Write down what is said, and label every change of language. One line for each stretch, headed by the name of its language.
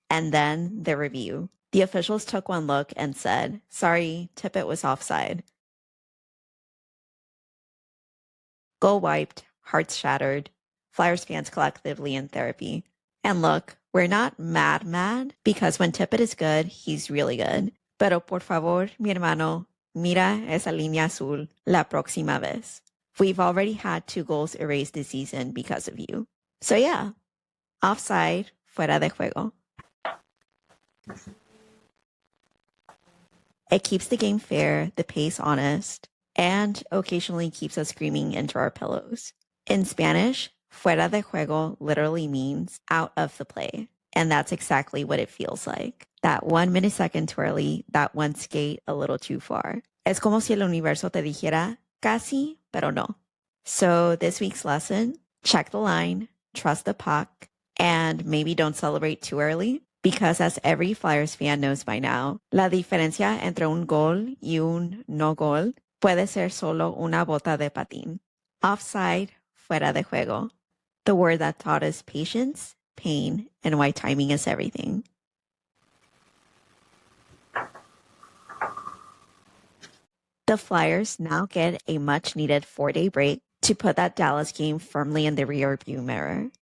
English: And then the review. The officials took one look and said, sorry, Tippett was offside. Goal wiped, hearts shattered, Flyers fans collectively in therapy. And look, we're not mad because when Tippett is good, he's really good.
Spanish: Pero por favor, mi hermano, mira esa línea azul la próxima vez.
English: We've already had 2 goals erased this season because of you. So yeah, offside,
Spanish: fuera de juego.
English: It keeps the game fair, the pace honest, and occasionally keeps us screaming into our pillows. In Spanish,
Spanish: fuera de juego
English: literally means out of the play. And that's exactly what it feels like. That 1 millisecond too early, that one skate a little too far.
Spanish: Es como si el universo te dijera, casi, pero no.
English: So this week's lesson, check the line, trust the puck, and maybe don't celebrate too early. Because as every Flyers fan knows by now,
Spanish: la diferencia entre un gol y un no gol puede ser solo una bota de patín. Offside, fuera de juego.
English: The word that taught us patience, pain, and why timing is everything. The Flyers now get a much-needed 4-day break to put that Dallas game firmly in the rearview mirror.